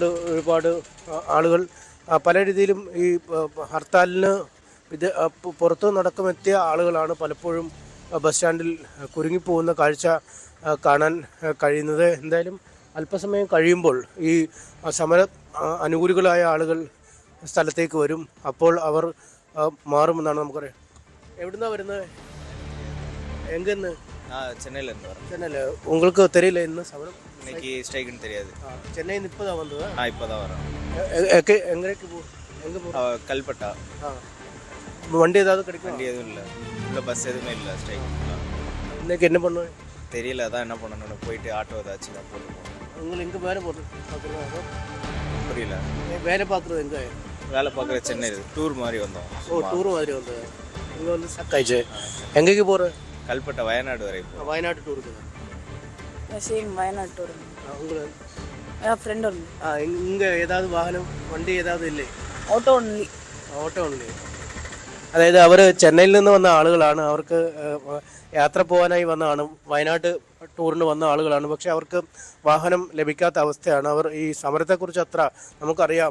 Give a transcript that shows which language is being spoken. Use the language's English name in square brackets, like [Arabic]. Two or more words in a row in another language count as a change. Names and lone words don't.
[Malayalam] ഒരുപാട് ആളുകൾ പല രീതിയിലും ഈ ഹർത്താലിന് പുറത്തു നടക്കുമെത്തിയ ആളുകളാണ് പലപ്പോഴും ബസ് സ്റ്റാൻഡിൽ കുരുങ്ങിപ്പോകുന്ന കാഴ്ച കാണാൻ കഴിയുന്നത്. എന്തായാലും അല്പസമയം കഴിയുമ്പോൾ ഈ സമര അനുകൂലികളായ ആളുകൾ സ്ഥലത്തേക്ക് വരും. അപ്പോൾ അവർ മാറുമെന്നാണ് നമുക്കറിയാം. എവിടുന്നാണ് വരുന്നത്? എങ്കന്ന്? [Tamil] சென்னையிலேருந்து வரேன். சென்னையில். உங்களுக்கு தெரியல இன்னும் சமரம்? இன்னைக்கு ஸ்ட்ரைக்குன்னு தெரியாது. சென்னையில் இப்போ தான் வந்தது? இப்போ தான் வரேன். எங்கே கல்பட்டா. வண்டி ஏதாவது கிடைக்கும்? வண்டி எதுவும் இல்லை, இல்லை பஸ் எதுவுமே இல்லை. ஸ்ட்ரைக் இன்னைக்கு என்ன பண்ணுவேன் தெரியல. அதான் என்ன பண்ணணும், போயிட்டு ஆட்டோ ஏதாச்சும் தான் போட்டு போகணும். உங்களுக்கு எங்கே மேலே போடுறது? புரியல. வேலை பார்க்குறது எங்கே? வேலை பார்க்குற சென்னையில் டூர் மாதிரி வந்தோம். டூர் மாதிரி வந்தது. இங்கே வந்து ஸ்டக் ஆயிடுச்சு. எங்கேக்கு போகிற? கல்பட்டை வயநாடு வரை இப்போ. வயநாடு டூருக்கு. சேம் வயநாடு டூர். உங்களுக்கு [Malayalam] ஃப்ரெண்ட் ഉണ്ട്. [Tamil] இங்கே ஏதாவது வாகனம் വണ്ടി ஏதாவது ഇല്ലേ? [English] auto only. [Malayalam] ഓട്ടോ ഉണ്ട്. അതായത് അവർ ചെന്നൈയിൽ നിന്ന് വന്ന ആളുകളാണ്. അവർക്ക് യാത്ര പോകാനായി വന്നതാണ്. വയനാട് ടൂറിന് വന്ന ആളുകളാണ്. പക്ഷെ അവർക്ക് വാഹനം ലഭിക്കാത്ത അവസ്ഥയാണ്. അവർ ഈ സമരത്തെക്കുറിച്ച് അത്ര നമുക്കറിയാം.